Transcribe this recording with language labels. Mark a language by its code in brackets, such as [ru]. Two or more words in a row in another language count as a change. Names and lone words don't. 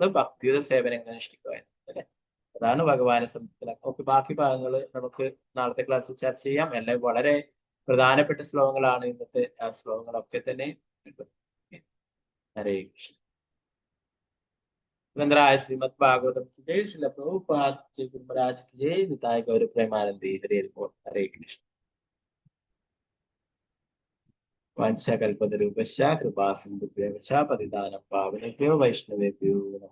[ml] ഭക്തിയുടെ സേവനങ്ങൾ അനുഷ്ഠിക്കുവാൻ അല്ലെ. അതാണ് ഭഗവാനെ സംബന്ധിച്ചില്ല. നമുക്ക് ബാക്കി ഭാഗങ്ങൾ നമുക്ക് നാളത്തെ ക്ലാസ്സിൽ ചർച്ച ചെയ്യാം. എല്ലാം വളരെ പ്രധാനപ്പെട്ട ശ്ലോകങ്ങളാണ് ഇന്നത്തെ ആ ശ്ലോകങ്ങളൊക്കെ തന്നെ. [hi] ഹരേ കൃഷ്ണ. ശ്രീമദ് ഭാഗവതം की जय, श्रील प्रभुपाद जय, गुरु महाराज की जय, निताय गौर प्रेमानंदी। [sa] हरे हरे कृष्ण। वाञ्छाकल्पतरुभ्यश्च कृपा सिन्धुभ्यश्च पतितानां पावनेभ्यो वैष्णवेभ्यो नमः।